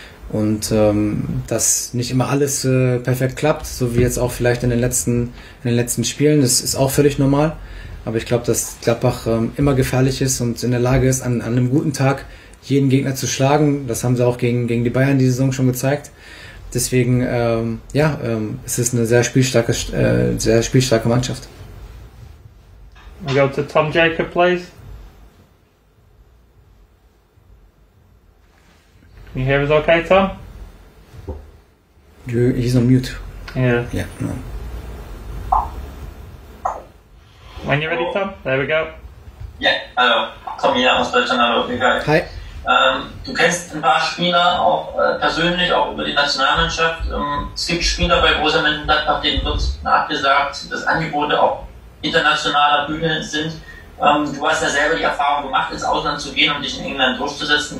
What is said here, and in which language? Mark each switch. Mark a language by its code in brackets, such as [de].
[de] Und dass nicht immer alles perfekt klappt, so wie jetzt auch vielleicht in den letzten Spielen, das ist auch völlig normal. Aber ich glaube, dass Gladbach immer gefährlich ist und in der Lage ist, an einem guten Tag jeden Gegner zu schlagen. Das haben sie auch gegen die Bayern die Saison schon gezeigt. Deswegen, es ist eine sehr spielstarke Mannschaft. [en] We go to Tom Jacob, please. Can you hear us okay, Tom? He's on mute. Yeah. Yeah, no. When you're ready, Tom, there we go. [de] Ja, hallo. Tom hier aus Deutschland, hallo. [en] Hi. [de] Du kennst ein paar Spieler auch persönlich, auch über die Nationalmannschaft. Es gibt Spieler bei Borussia Monchengladbach, denen wird nachgesagt, dass Angebote auf internationaler Bühne sind. Du hast ja selber die Erfahrung gemacht, ins Ausland zu gehen, um dich in England durchzusetzen.